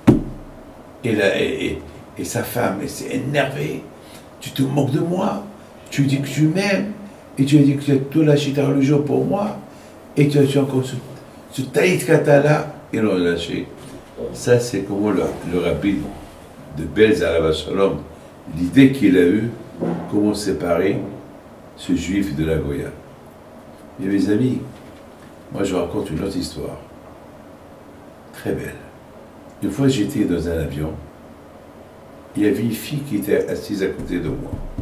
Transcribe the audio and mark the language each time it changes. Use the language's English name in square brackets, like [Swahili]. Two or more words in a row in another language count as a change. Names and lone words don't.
[French] Et sa femme, elle s'est énervée. Tu te moques de moi, tu dis que tu m'aimes, et tu as dit que tu as tout lâché ta religion pour moi, et tu as tué encore ce [Hebrew] טלית קטן- [French] là, ils l'ont lâché. Ça, c'est comment le rabbi de Belz, [Hebrew] עליו השלום, [French] l'idée qu'il a eue, comment séparer ce juif de la Goya. Et mes amis, moi je raconte une autre histoire, très belle. Une fois j'étais dans un avion, il y avait une fille qui était assise à côté de moi.